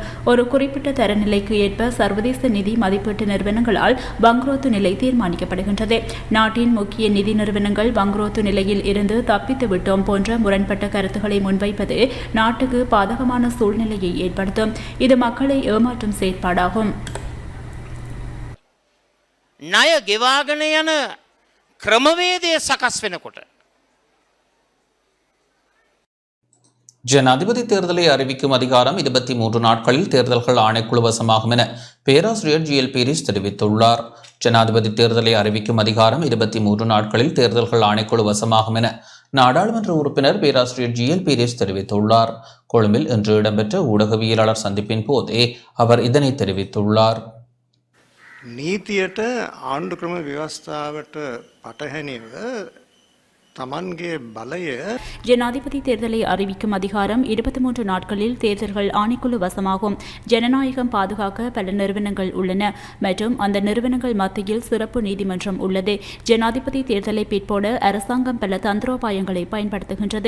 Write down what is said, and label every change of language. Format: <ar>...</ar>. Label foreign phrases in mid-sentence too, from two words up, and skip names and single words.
<ta>ஒரு குறிப்பிட்ட தரநிலைக்கு ஏற்ப சர்வதேச நிதி மதிப்பீட்டு நிறுவனங்களால் வங்குரோத்து நிலை தீர்மானிக்கப்படுகின்றது. நாட்டின் முக்கிய நிதி நிறுவனங்கள் வங்குரோத்து நிலையில் இருந்து தப்பித்து விட்டோம் போன்ற முரண்பட்ட கருத்துக்களை முன்வைப்பது நாட்டுக்கு பாதகமான சூழ்நிலையை ஏற்படுத்தும். இது மக்களை ஏமாற்றும் செயற்பாடாகும்.</ta> <si>ණය ගෙවාගෙන යන ක්‍රමවේදය සකස් වෙනකොට</si> <ta>ஜனாதிபதி தேர்தலை அறிவிக்கும் அதிகாரம் 23 நாட்களில் தேர்தல்கள் ஆணைக்குழு வசமாகும் என பேராசிரியர் GL பீரிஸ் தெரிவித்துள்ளார். ஜனாதிபதி தேர்தலை அறிவிக்கும் அதிகாரம் 23 நாட்களில் தேர்தல்கள் ஆணைக்குழு வசமாகும் என நாடாளுமன்ற உறுப்பினர் பேராசிரியர் GL பீரிஸ் தெரிவித்துள்ளார். கொழும்பில் இன்று இடம்பெற்ற ஊடகவியலாளர் சந்திப்பின் போதே அவர் இதனை தெரிவித்துள்ளார்.</ta> <si>නීතියට ආණ්ඩු ක්‍රම ව්‍යවස්ථාවට පටහැනිව තමන්ගේ බලය</si> <ta>ஜனாதிபதி தேர்தலை அறிவிக்கும் அதிகாரம் 23 நாட்களில் தேர்தல்கள் ஆணைக்குழு வசமாகும். ஜனநாயகம் பாதுகாக்க பல நிறுவனங்கள் உள்ளன மற்றும் அந்த நிறுவனங்கள் மத்தியில் சிறப்பு நீதிமன்றம் உள்ளது. ஜனாதிபதி தேர்தலை பிற்போட அரசாங்கம் பல தந்திரோபாயங்களை பயன்படுத்துகின்றது.</ta>